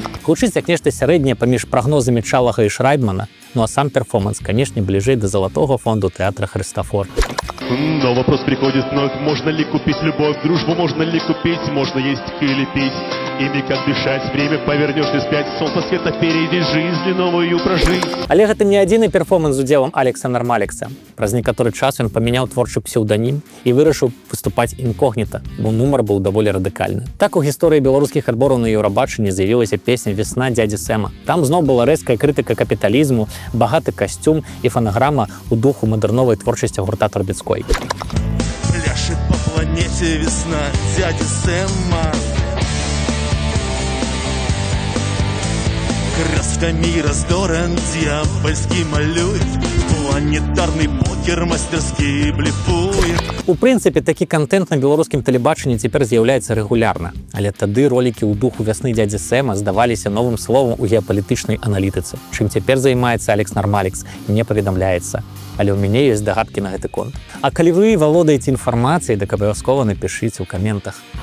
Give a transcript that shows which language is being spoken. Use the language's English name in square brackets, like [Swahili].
[Belarusian] Гучыць як нешта сярэдняе паміж прагнозамі Чалага і Шрайдмана, ну а сам перформанс, канешне, бліжэй да залатога фонду тэатра Хрыстофор. [Russian] Но вопрос приходит вновь: можно ли купить любовь, дружбу можно ли купить, можно есть или пить, ими как дышать, время повернешь и спять, солнце света впереди, жизнь новую прожить. [Belarusian] Але гэта не адзіны перформанс з удзелам Алекса Нармалекса. Праз некаторы час ён памяняў творчы псеўданім і вырашыў выступаць інкогніта, бо нумар быў даволі радыкальны. Так у гісторыі беларускіх адбораў на Еўрабачанні з'явілася песня «Весна дзядзі Сэма». Там зноў была рэзкая крытыка капіталізму, багаты касцюм і фанаграма ў духу мадэрновай творчасці гурта Трубецкой. [Russian] Пляшет по планете весна дяди Сэма. Красками раздоран дьявольский малюет, планетарный покер мастерски блефует. [Belarusian] У прынцыпе, такі контент на беларускім тэлебачанні цяпер з'яўляецца рэгулярна, але тады ролікі ў духу «Вясны дзядзі Сэма» здаваліся новым словам у геапалітычнай аналітыцы. Чым цяпер займаецца Алекс Нармалекс, не паведамляецца. Але ў мяне ёсць здагадкі на гэты конт. А калі вы валодаеце інфармацыяй, дык абавязкова напішыце ў каментах.